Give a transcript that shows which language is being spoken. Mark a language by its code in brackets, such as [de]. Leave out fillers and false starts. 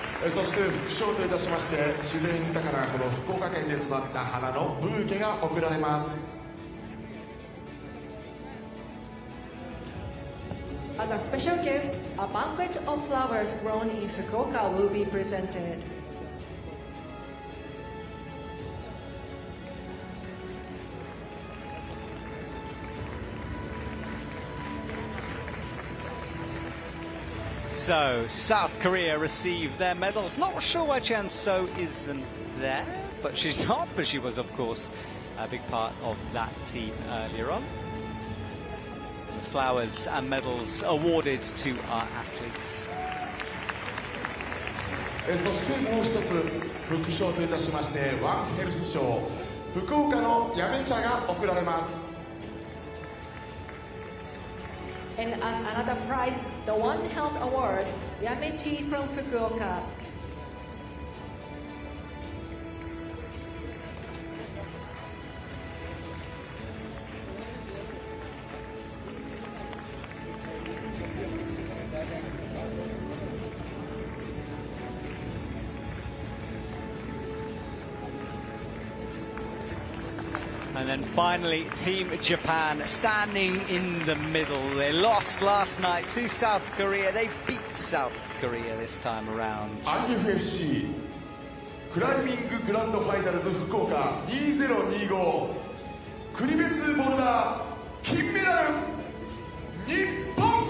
[ja] そして副賞といたしまして自然豊かなこの福岡県で育った花のブーケが贈られます。 [en] As a special gift, a banquet of flowers grown in Fukuoka will be presented. So, South Korea received their medals. Not sure why Chan So isn't there, but she's not, but she was, of course, a big part of that team earlier on. The flowers and medals awarded to our athletes. [ja] そしてもう一つ副賞といたしましてワンヘルス賞福岡のやめ茶が贈られます。 [en] And as another prize, the One Health Award, Yame Tea from Fukuoka. And then finally, Team Japan standing in the middle. They lost last night to South Korea. They beat South Korea this time around. [ja] IFSC クライミンググランドファイナルズ福岡2025国別ボルダー金メダル日本